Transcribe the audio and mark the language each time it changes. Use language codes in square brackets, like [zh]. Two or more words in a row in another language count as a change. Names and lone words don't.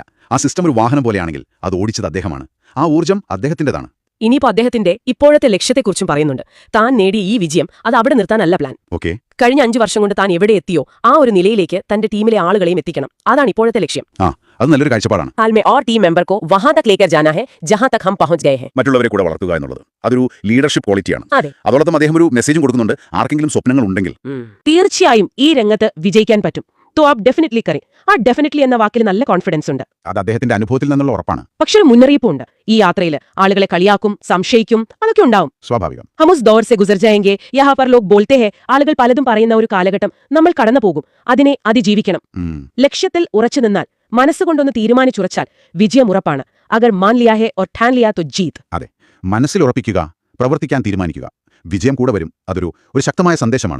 [ml] ആ സിസ്റ്റം ഒരു വാഹനം പോലെയാണെങ്കിൽ അത് ഓടിച്ചത് അദ്ദേഹമാണ്. ആ ഊർജ്ജം അദ്ദേഹത്തിന്റേതാണ്. ഇനിയിപ്പോ അദ്ദേഹത്തിന്റെ ഇപ്പോഴത്തെ ലക്ഷ്യത്തെക്കുറിച്ചും പറയുന്നുണ്ട്. താൻ നേടിയ ഈ വിജയം അത് അവിടെ നിർത്താനല്ല പ്ലാൻ. ഓക്കെ. കഴിഞ്ഞ 5 വർഷം കൊണ്ട് താൻ എവിടെ എത്തിയോ ആ ഒരു നിലയിലേക്ക് തന്റെ ടീമിലെ ആളുകളെയും എത്തിക്കണം. അതാണ് ഇപ്പോഴത്തെ ലക്ഷ്യം. അത് നല്ലൊരു കാഴ്ചപ്പാടാണ്. [hi] हाल में और टीम मेंबर को वहां तक लेकर जाना है जहां तक हम पहुंच गए हैं. [ml] മറ്റുള്ളവരെ കൂടെ വളർത്തുക എന്നുള്ളത് അതൊരു [en] leadership quality. [ml] അതെ. അതോടൊപ്പം അദ്ദേഹം ഒരു മെസ്സേജും കൊടുക്കുന്നുണ്ട്. ആർക്കെങ്കിലും സ്വപ്നങ്ങൾ ഉണ്ടെങ്കിൽ തീർച്ചയായും ഈ രംഗത്ത് വിജയിക്കാൻ പറ്റും. [hi] तो आप डेफिनेटली करें. [ml] ആ ഡെഫിനറ്റ്ലി എന്ന വാക്കിൽ നല്ല കോൺഫിഡൻസ് ഉണ്ട്. അത് അദ്ദേഹത്തിന്റെ അനുഭവത്തിൽ നിന്നുള്ള ഉറപ്പാണ്. പക്ഷെ ഒരു മുന്നറിയിപ്പുണ്ട്. ഈ യാത്രയിൽ ആളുകളെ കളിയാക്കും, സംശയിക്കും, അതൊക്കെ ഉണ്ടാവും. സ്വാഭാവികം. [hi] हम उस दौर से गुजर जाएंगे. यहाँ पर लोग बोलते हैं. [ml] ആളുകൾ പലതും പറയുന്ന ഒരു കാലഘട്ടം നമ്മൾ കടന്നു പോകും. അതിനെ അതിജീവിക്കണം. ലക്ഷ്യത്തിൽ ഉറച്ചു നിന്നാൽ, മനസ്സുകൊണ്ടൊന്ന് തീരുമാനിച്ചുറച്ചാൽ വിജയം ഉറപ്പാണ്. [hi] अगर मान लिया है और ठान लिया तो जीत. [ml] അതെ, മനസ്സിൽ ഉറപ്പിക്കുക, പ്രവർത്തിക്കാൻ തീരുമാനിക്കുക, വിജയം കൂടെ വരും. അതൊരു ശക്തമായ സന്ദേശമാണ്.